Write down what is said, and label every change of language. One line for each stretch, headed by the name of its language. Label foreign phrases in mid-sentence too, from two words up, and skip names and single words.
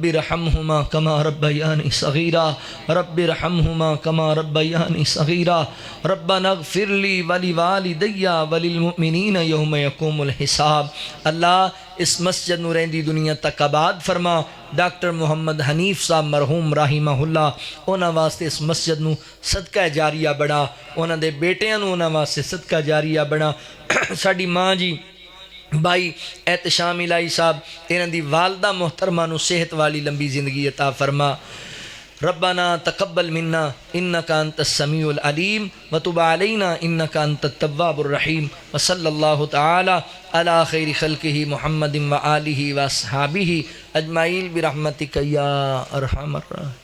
Arabic: ارحمہما کما ربیانی صغیرا رب ارحمہما کما ربیانی صغیرا ربنا اغفر لی ولوالدی وللمؤمنین یوم یقوم الحساب
Punjabi: اللہ اس مسجد نو رہندی دنیا تک آباد فرما ڈاکٹر محمد حنیف صاحب مرحوم رحمہ اللہ انہاں واسطے اس مسجد نو صدقہ جاریہ بڑا انہاں دے بیٹیاں نو انہاں واسطے صدقہ جاریہ بڑا ساڈی ماں جی بھائی احتشام الہی صاحب انہاں دی والدہ محترمہ نو صحت والی لمبی زندگی عطا فرما
Arabic: ربنا تقبل منا انك انت السميع العليم وتب علينا انك انت التواب الرحيم وصلى الله تعالى على خير خلقه محمد وآله واصحابه اجمعين برحمتك يا ارحم الراحمين.